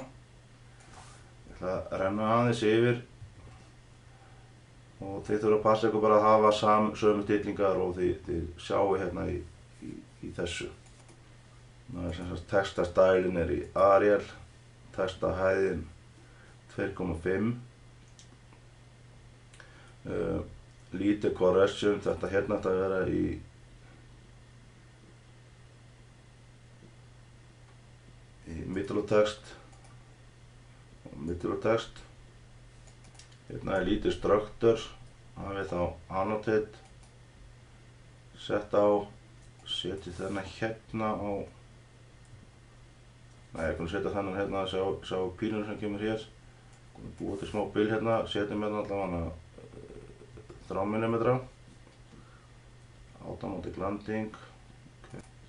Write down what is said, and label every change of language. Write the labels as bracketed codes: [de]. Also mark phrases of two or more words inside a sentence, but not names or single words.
[is] Ég ætla að renna aðeins yfir og þið þurfa að passa ykkur bara að hafa sömu stillingar og þið sjáu hérna í þessu. Það er sem sagt textastælin er í Arial, textahæðin 2,5. Lítið correction, þetta hérna ætti að vera í [en] middle of text [is] og [en] middle of text. [is] Hérna er lítið structure, hafið þá annotate, sett á, setji þennan hérna á, nei ég er búinn að setja þennan hérna að sjá pílunum sem kemur hér. Búa til smá bil hérna, setjum hérna allavega 3 mm, [en] automatic landing, [is] okay.